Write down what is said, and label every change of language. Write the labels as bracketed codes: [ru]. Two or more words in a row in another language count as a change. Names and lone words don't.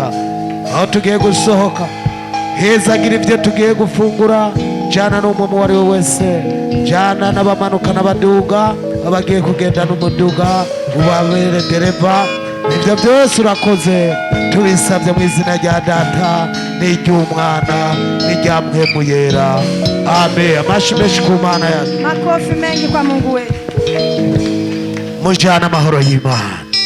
[rn] Aho tugiye gusohoka hezagira ivyo tugiye gufungura, jana n'umuntu uwo ari we wese, jana n'abamanuka n'abaduga, abagiye kugenda n'umuduga ubabere dereva. Ivyo byose urakoze, tubisabye mu izina rya Data n'iry'Umwana n'irya Mpwemu Yera. Amen. Amashi menshi ku Mana yacu, [sw] Makofi mengi kwa Mungu wetu. [rn] mujana amahoro y'Imana.